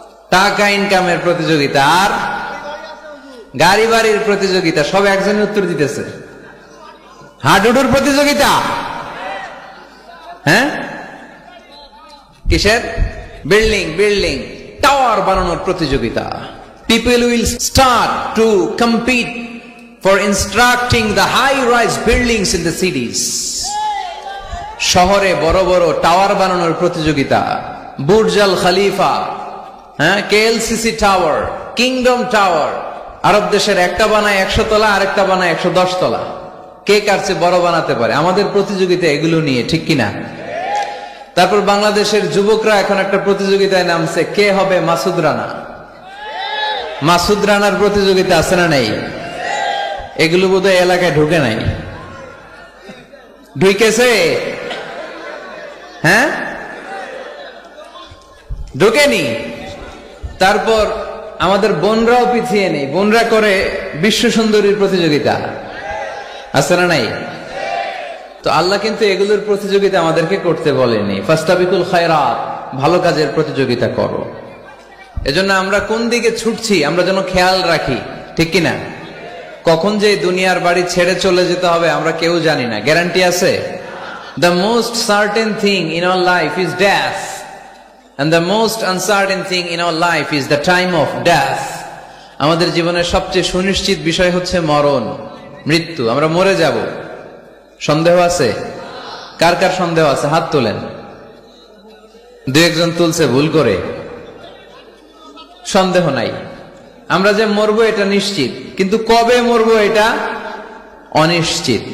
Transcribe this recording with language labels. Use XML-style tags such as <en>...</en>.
<bn>টাকা ইনকামের প্রতিযোগিতা, আর গাড়ি বাড়ির প্রতিযোগিতা। সব একজনের উত্তর দিতেছে। হাডুডুর প্রতিযোগিতা, হ্যাঁ? কিসের? বিল্ডিং বিল্ডিং টাওয়ার বানানোর প্রতিযোগিতা।</bn> <en>People will start to compete for constructing the high-rise buildings in the cities.</en> <bn>শহরে বড় বড় টাওয়ার বানানোর প্রতিযোগিতা। বুর্জ আল খলিফা, হ্যাঁ, KLCC টাওয়ার, কিংডম টাওয়ার। আরব দেশের একটা বানায় 100 তলা, আরেকটা বানায় 110 তলা। কে কার চেয়ে বড় বানাতে পারে? আমাদের প্রতিযোগিতা এগুলো নিয়ে, ঠিক কিনা? তারপর বাংলাদেশের যুবকরা এখন একটা প্রতিযোগিতায় নামছে, কে হবে মাসুদ রানা। মাসুদ রানার প্রতিযোগিতা আছে না নেই? এগুলো বোধহয় এলাকায় ঢুকে নাই। ঢুকেছে? হ্যাঁ, ঢুকেনি। তারপর আমাদের বোনরাও পিছিয়ে নেই, বোনরা করে বিশ্ব সুন্দরীর প্রতিযোগিতা, আছে না নাই? তো আল্লাহ কিন্তু এগুলোর প্রতিযোগিতা আমাদেরকে করতে বলেনি।</bn> <ar>ফাস্তাবিকুল খায়রাত,</ar> <bn>ভালো কাজের প্রতিযোগিতা করো। এজন্য আমরা কোন দিকে ছুটছি আমরা যেন খেয়াল রাখি, ঠিক কিনা? কখন যে দুনিয়ার বাড়ি ছেড়ে চলে যেতে হবে আমরা কেউ জানি না, গ্যারান্টি আছে?</bn> <en>The most certain thing in our life is death, and the most uncertain thing in our life is the time of death.</en> <bn>আমাদের জীবনের সবচেয়ে সুনিশ্চিত বিষয় হচ্ছে মরণ, মৃত্যু। আমরা মরে যাব। সন্দেহ আছে? কার কার সন্দেহ আছে? হাত তোলেন। 2-1 তুলছে ভুল করে। সন্দেহ নাই, আমরা যে মরবো এটা নিশ্চিত, কিন্তু কবে মরবো এটা অনিশ্চিত।</bn>